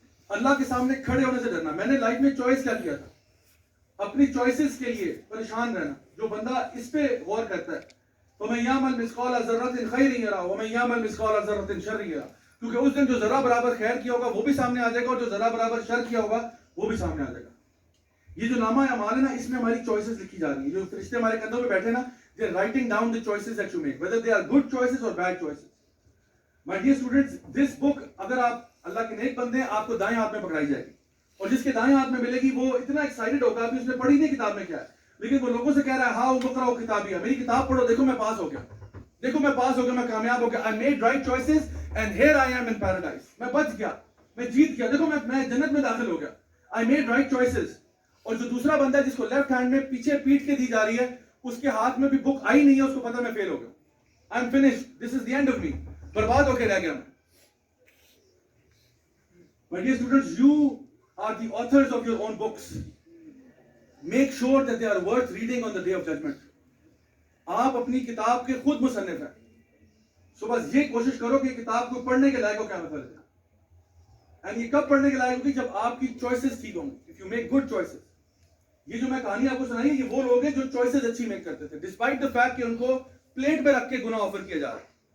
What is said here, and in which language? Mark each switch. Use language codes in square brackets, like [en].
[ur] اللہ کے سامنے کھڑے ہونے سے ڈرنا. میں نے لائف میں چوائس کیا کیا تھا, اپنی چوائسز کے لیے پریشان رہنا. جو بندہ اس پہ غور کرتا ہے, [ar] وَمَن يَعْمَلْ مِثْقَالَ ذَرَّةٍ خَيْرٍ يَرَهُ وَمَن يَعْمَلْ مِثْقَالَ ذَرَّةٍ شَرٍّ يَرَهُ, [ur] کیونکہ اس دن جو ذرہ برابر خیر کیا ہوگا وہ بھی سامنے آ جائے گا, اور جو ذرہ برابر شر کیا ہوگا وہ بھی سامنے آ جائے گا. یہ جو نامہ اعمال ہے نا, اس میں ہماری چوائسز لکھی جا رہی ہیں. جو فرشتے ہمارے کندھوں پہ بیٹھے نا, [en] they are writing down the choices that you make, whether they are good choices or bad choices. My dear students, this book, [ur] اگر آپ اللہ کے نیک بندے ہیں, آپ کو دائیں ہاتھ میں پکڑائی جائے گی, اور جس کے دائیں ہاتھ میں ملے گی وہ اتنا ایکسائٹڈ ہوگا کہ اس نے پڑھی نہیں کتاب میں کیا ہے, لیکن وہ لوگوں سے کہہ رہا ہے ہاں بکراؤ کتابی ہے, میری کتاب پڑھو, دیکھو میں پاس ہو گیا, دیکھو میں پاس ہو گیا, میں کامیاب ہو گیا. [en] I made right choices and here I am in paradise. [ur] میں بچ گیا, میں جیت گیا, دیکھو میں جنت میں داخل ہو گیا. [en] I made right choices. [ur] اور جو دوسرا بندہ ہے جس کو لیفٹ ہینڈ میں پیچھے پیٹ کے دی جا رہی ہے, اس کے ہاتھ میں بھی بک آئی نہیں ہے, اس کو پتا میں فیل ہو گیا. [en] I am finished. This is the end of me. [ur] برباد ہو کے رہ گیا میں. [en] My dear students, you are the authors of your own books. Make sure that they are worth reading on the day of judgment. [ur] آپ اپنی کتاب کے خود مصنف ہیں. سو بس یہ کوشش کرو کہ کتاب کو پڑھنے کے لائق ہو کیا مطلب ہے. اینڈ یہ کب پڑھنے کے لائق ہوگی, جب آپ کی چوائسز ٹھیک ہوں گی. [en] If you make good choices. [ur] یہ جو میں کہانی آپ کو سنائی ہے, یہ وہ لوگ ہیں جو چوائسز اچھی میک کرتے تھے, [en] despite the fact [ur] کہ ان کو پلیٹ پہ رکھ کے گناہ آفر کیا جا رہا ہے.